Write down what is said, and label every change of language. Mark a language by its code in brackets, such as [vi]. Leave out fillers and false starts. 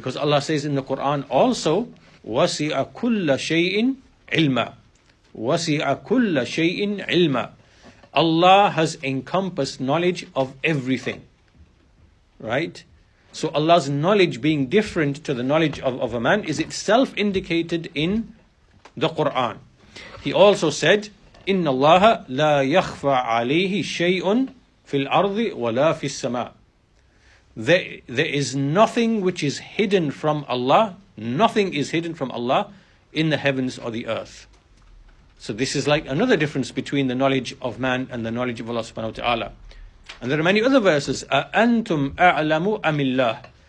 [en] Because Allah says in the Quran also, [ar] وَسِعَ كُلَّ شَيْءٍ عِلْمًا. وَسِعَ كُلَّ شَيْءٍ عِلْمًا. [en] Allah has encompassed knowledge of everything. Right? So Allah's knowledge being different to the knowledge of a man is itself indicated in the Quran. He also said, [ar] إِنَّ اللَّهَ لَا يَخْفَى عَلَيْهِ شَيْءٌ فِي الْأَرْضِ وَلَا فِي السَّمَاءِ. [en] There is nothing which is hidden from Allah. Nothing is hidden from Allah in the heavens or the earth. So this is like another difference between the knowledge of man and the knowledge of Allah subhanahu wa ta'ala. And there are many other verses. [ar] أَأَنْتُمْ أَعْلَمُ أَمِ اللَّهِ.